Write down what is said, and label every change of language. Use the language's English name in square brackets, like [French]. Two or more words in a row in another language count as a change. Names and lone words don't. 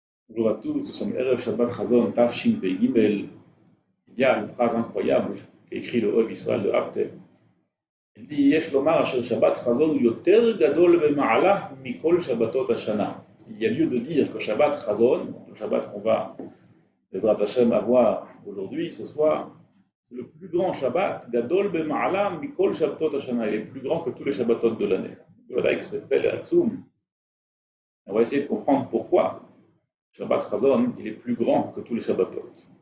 [French] Bonjour à tous, nous sommes Erev Shabbat Chazon, Tafshin Gimel. Il y a une phrase incroyable qu'écrit le Oev Israël de Abte. Il dit [Hebrew] יש לומר אשר שבת חזון יותר גדול במעלה מכל שבתות השנה. [French] Il y a lieu de dire que Shabbat Chazon, le Shabbat qu'on va, [Hebrew] בעזרת השם, [French] avoir aujourd'hui, ce soir, c'est le plus grand Shabbat, [Hebrew] גדול במעלה מכל שבתות השנה. [French] Il est plus grand que tous les Shabbatot de l'année. Voilà que c'est [Hebrew] פלא עצום. [French] On va essayer de comprendre pourquoi. Shabbat Chazon, il est plus grand que tous les Shabbatot.